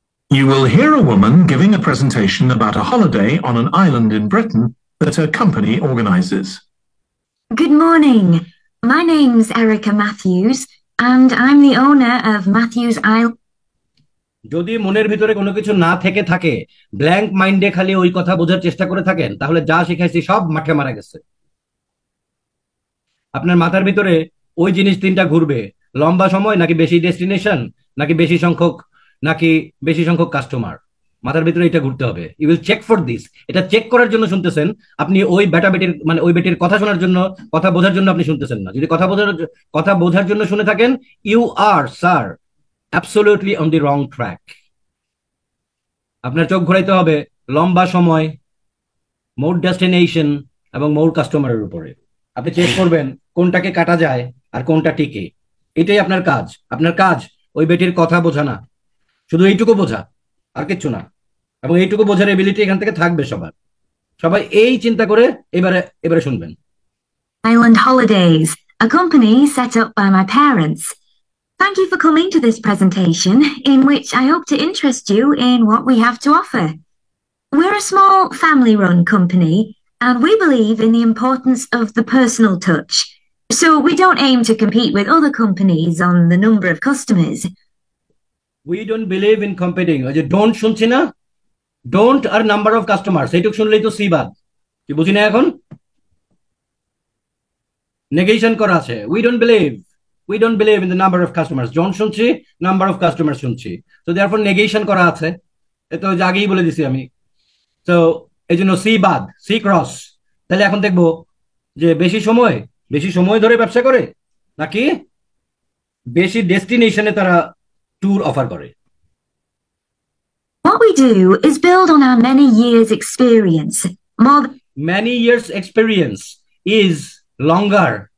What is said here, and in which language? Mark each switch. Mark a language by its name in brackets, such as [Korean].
[English] You will hear a woman giving a presentation about a holiday on an island in Britain that her company organizes. Good morning. My name's Erica Matthews, and I'm the owner of Matthews Island. [Bangla] যদি মনের ভিতরে কোনো কিছু না থেকে থাকে, blank মাইন্ডে খালি ওই কথা বোঝার চেষ্টা করে থাকেন, তাহলে যা শিখাইছি সব মাঠে মারা গেছে। আপনার মাথার ভিতরে ওই জিনিস তিনটা ঘুরবে, লম্বা সময় নাকি বেশি ডেস্টিনেশন নাকি বেশি সংখ্যক কাস্টমার, মাথার ভিতরে এটা ঘুরতে হবে। [English] You will check for this. [Bangla] এটা চেক করার জন্য শুনতেছেন আপনি, ওই বেটির মানে ওই বেটির কথা শোনার জন্য, কথা বোঝার জন্য আপনি শুনতেছেন না। যদি কথা বোঝার জন্য শুনে থাকেন, [English] You are sir absolutely on the wrong track. [Bangla] আপনার চোখ ঘোরাইতে হবে লম্বা সময়, মোর ডেস্টিনেশন এবং মোর কাস্টমারের উপরে। আপনি চেক করবেন কোনটাকে কাটা যায় আর কোনটা টিকে। এটাই আপনার কাজ। আপনার কাজ ওই বেটির কথা বোঝা না, শুধু এইটুকু বোঝা, আর কিচ্ছু না। এবং এইটুকু বোঝার এবিলিটি এখান থেকে থাকবে সবার। সবাই এই চিন্তা করে এবারে শুনবেন। [English] Island Holidays, a company set up by my parents. Thank you for coming to this presentation, in which I hope to interest you in what we have to offer. We're a small family-run company, and we believe in the importance of the personal touch. So we don't aim to compete with other companies on the number of customers. We don't believe in competing. [Bangla] ওই যে don't শুনছি না, don't আর number of customer, সেইটুক শুনলেই তো C বাদ। কি বুঝি না এখন? নেগেশন করা আছে। [English] We don't believe in the number of customers. [Bangla] Don't শুনছি, নাম্বার অফ কাস্টমার শুনছি। তো therefore নেগেশন করা আছে। এ তো আগেই বলে দিছি আমি। তো এই জন্য সি বাদ, সি ক্রস। তাহলে এখন দেখবো যে বেশি সময় ধরে ব্যবসা করে নাকি বেশি ডেস্টিনেশনে তারা ট্যুর অফার করে। [English] What we do is build on our many years' experience. Many years experience is longer.